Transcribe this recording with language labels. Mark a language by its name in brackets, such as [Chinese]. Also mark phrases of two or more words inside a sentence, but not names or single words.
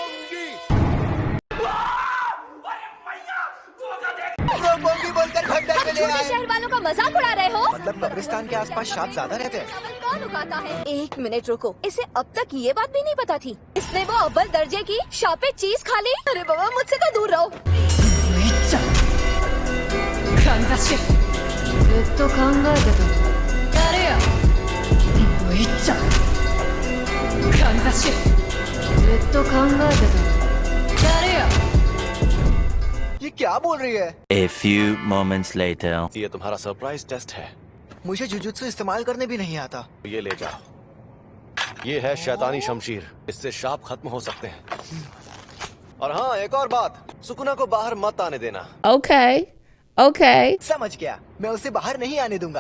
[Hindi] रोपोंगी बोलकर खंडर में ले छोटे आए। शहर वालों का मजाक उड़ा रहे हो? मतलब कब्रिस्तान के आसपास सांप ज्यादा रहते हैं। चावल कौन उगाता है? 1 मिनट रुको। इसे अब तक ये बात भी नहीं पता थी। इसने वो अव्वल दर्जे की शापे चीज खा ली। अरे बाबा, मुझसे तो दूर रहो। [Japanese] ずっと考えてた。 [Hindi] ये क्या बोल रही है? [English] A few moments later. [Hindi] ये तुम्हारा [English] surprise test [Hindi] है। मुझे जुजुत्सु इस्तेमाल करने भी नहीं आता। ये ले जाओ। ये है शैतानी शमशीर, इससे शाप खत्म हो सकते हैं। और हाँ, एक और बात, सुकुना को बाहर मत आने देना। [English] Okay. Okay. [Hindi] समझ गया, मैं उसे बाहर नहीं आने दूंगा।